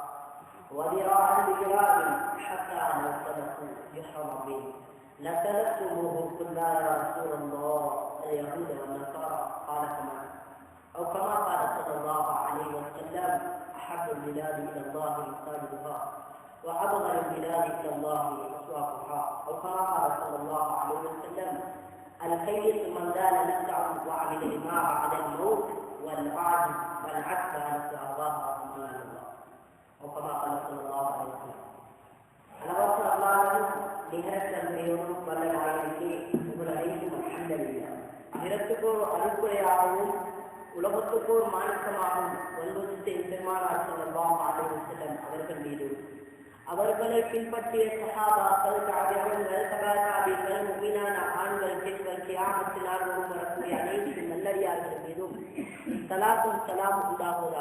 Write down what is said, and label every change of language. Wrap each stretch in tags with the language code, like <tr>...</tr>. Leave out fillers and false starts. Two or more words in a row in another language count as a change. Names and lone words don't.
<ar>وذراعا بذراع حتى لو سلكوا بحرب لسلكتموه قلنا يا رسول الله اليهود والنصارى قال كما قال صلى الله عليه وسلم: أحب البلاد إلى الله مساجدها وأبغض البلاد إلى الله أسواقها. أو كما قال صلى الله عليه وسلم: الخير من دان نفسه وعمل لما بعد الموت والعجز عن أبغاها سبحان الله. أو كما قال صلى الله عليه وسلم.</ar> <ta>அளவற்ற அல்லாஹ்வின் நிகரற்ற அன்பையோடும் வல்லமையானவருக்கு உங்கள் அனைத்தும் அல்ஹம்துலில்லாஹ். அகிரத்துக்கோர் அருட்கொடையாகவும் உலகத்துக்கோர் மாணிக்கமாகவும் வல்லுறுத்த பெருமானார்</ta> <ar>صلى الله عليه وسلم</ar> <ta>அவர்கள் மீது, அவர்களை பின்பற்றிய சஹாபாக்கள், தாபிஈன்கள், தபாதாபீன்கள், முஃமினான ஆண்கள், பெண்கள், கியாமத் நாள் வரை வரக்கூடிய அனைத்து நல்லடியார்கள் மீதும் ஸலாத்தும் ஸலாமும் உண்டாகுவதாக.</ta>